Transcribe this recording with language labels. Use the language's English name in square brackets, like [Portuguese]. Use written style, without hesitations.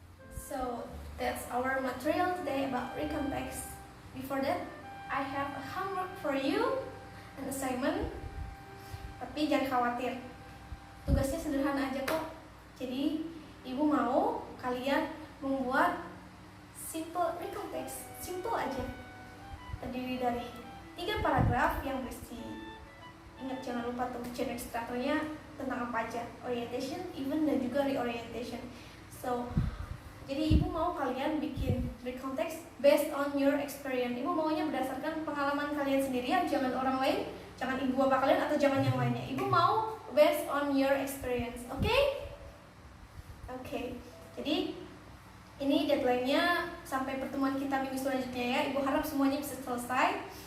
[English] So that's our material today about recontext. Before that, I have a homework for you, an assignment. [Indonesian] Tapi jangan khawatir, tugasnya sederhana aja kok. Jadi ibu mau kalian membuat simple recontext, simple aja, terdiri dari 3 paragraf yang berisi. Ingat, jangan lupa tuh chain extractornya tentang apa aja, orientation, event, dan juga reorientation. So jadi ibu mau kalian bikin recontext [English] based on your experience. [Indonesian] Ibu maunya berdasarkan pengalaman kalian sendiri ya, jangan orang lain, jangan ibu bapak kalian atau jangan yang lainnya. Ibu mau [English] based on your experience. [Indonesian] Oke? Oke. Jadi ini deadline-nya sampai pertemuan kita minggu selanjutnya ya. Ibu harap semuanya bisa selesai.